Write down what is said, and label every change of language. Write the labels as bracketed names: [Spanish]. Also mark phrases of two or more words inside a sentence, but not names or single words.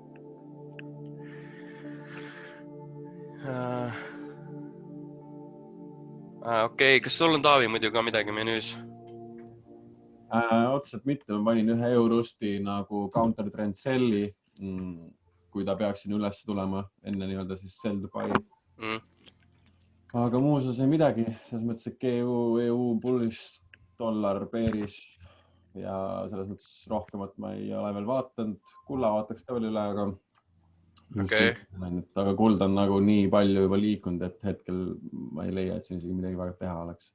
[Estonian] Okei, kas sul on, Taavi, muidu ka midagi menüüs? Otseselt mitte, ma panin ühe Eurosti nagu [English] counter trend selli, [Estonian] kui ta peaks siin üles tulema enne nii-öelda siis [English] sell to buy. [Estonian] Aga muus ei midagi, selles mõttes, et [English] EU bullish, dollar bearish [Estonian] ja selles mõttes rohkemat ma ei ole veel vaatanud. Kulla vaataks ka veel üle, aga [English] Okay. [Estonian] Aga kuld on nagu nii palju juba liikunud, et hetkel ma ei leia, et siin isegi midagi väga teha oleks.